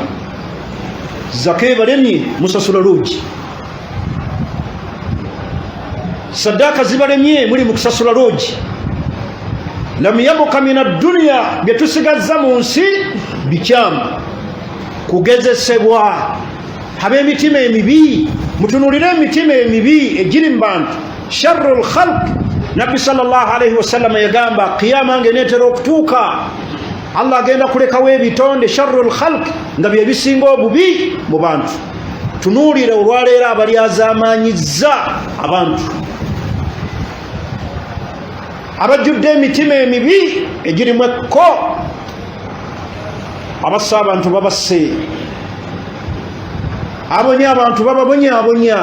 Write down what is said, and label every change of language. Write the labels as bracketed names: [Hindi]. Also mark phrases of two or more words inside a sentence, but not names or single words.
[Ganda] Zaka ebalemye musasula loogi, saddaaka zibalemye muli mu kusasula loogi. [Arabic] لم يبق من الدنيا, [Ganda] bye tusigazza mu nsi bikyamu, kugezesebwa. Ab'emitima emibi, mutunulire emitima emibi egiri mu bantu. [Arabic] شر الخلق, [Ganda] Nabbi [Arabic] صلى الله عليه وسلم [Ganda] yagamba qiyama ng'eneetera okutuuka, Allah agenda kulekawo ebitonde [Arabic] شر الخلق [Ganda] nga bye bisinga obubi mu bantu. Tunuulire olwaleero abali azaamaanyizza abantu, abajjudde emitima emibi egirimu ekko, abassa abantu babasse, abonya abantu bababonyaabonya.